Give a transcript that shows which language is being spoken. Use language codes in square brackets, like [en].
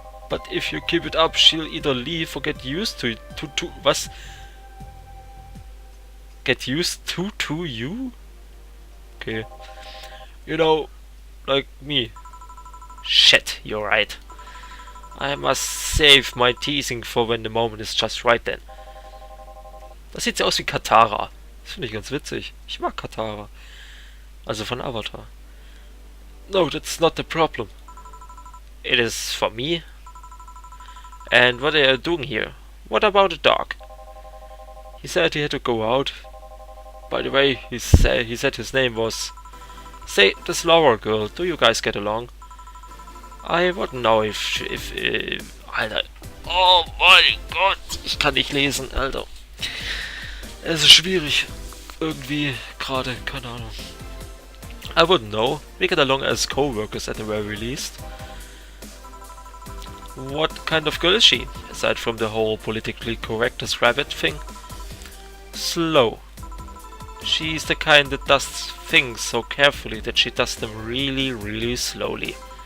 [en] But if you keep it up, she'll either leave or get used to was? Get used to you? Okay. You know, like me. Shit, you're right. I must save my teasing for when the moment is just right then. [de] Das sieht so aus wie Katara. Das finde ich ganz witzig. Ich mag Katara. Also von Avatar. [en] No, that's not the problem. It is for me. And what are you doing here? What about the dog? He said he had to go out. By the way, he said his name was... Say, this Laura girl, do you guys get along? I wouldn't know if Alter. [de] Oh mein Gott, ich kann nicht lesen, Alter. Es ist schwierig. Irgendwie gerade, keine Ahnung. [en] I wouldn't know. We get along as co-workers at the very least. What kind of girl is she, aside from the whole politically correctness rabbit thing? Slow. She's the kind that does things so carefully that she does them really, really slowly.